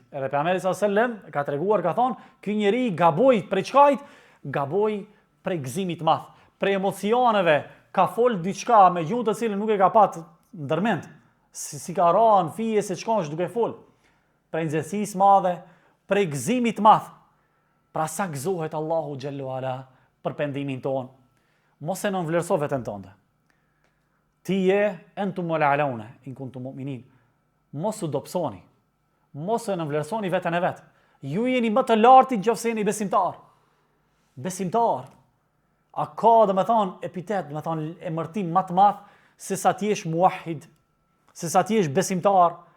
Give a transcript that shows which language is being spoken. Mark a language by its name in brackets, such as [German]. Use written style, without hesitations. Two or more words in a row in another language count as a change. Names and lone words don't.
[Albanian] Edhe pejgamberi [Arabic] صلى الله عليه وسلم [Albanian] ka treguar, ka thonë, ky njeri gaboi prej çkajt, gaboi prej gëzimit math, prej emocioneve, ka fol diçka me gjuhë të cilën nuk e ka pat ndërmend. Si ka rënë fije se çkonsh duke fol. Prej nxehtësisë madhe, prej gëzimit math. Pra sa gëzohet Allahu xhallahu ala për pendimin ton. Mos e nënvlerëso veten tënde. [Arabic] Ti je أنتم الأعلون إن كنتم مؤمنين. [Albanian] Mos u dobësoni. Mos e nënvlerësoni veten e vet. Ju jeni më të lartë nëse jeni besimtar. Besimtar. A ka domethën epitet, domethën emërtim më të madh se sa ti je muahid, se sa ti je besimtar.